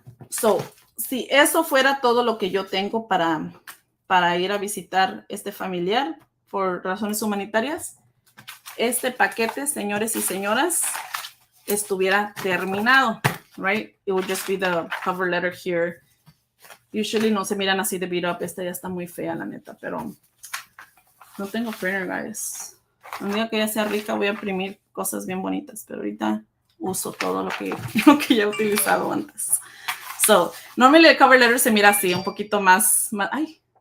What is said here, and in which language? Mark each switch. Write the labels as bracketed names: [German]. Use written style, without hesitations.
[Spanish] So, si eso fuera todo lo que yo tengo para ir a visitar este familiar por razones humanitarias, este paquete, señores y señoras, estuviera terminado, right? [English] It would just be the cover letter here. [Spanish] Usually no se miran así de [English] beat up. [Spanish] Esta ya está muy fea, la neta, pero no tengo printer, guys. Un día que ya sea rica voy a imprimir cosas bien bonitas, pero ahorita uso todo lo que ya he utilizado antes. So, normally el cover letter se mira así, un poquito más ay.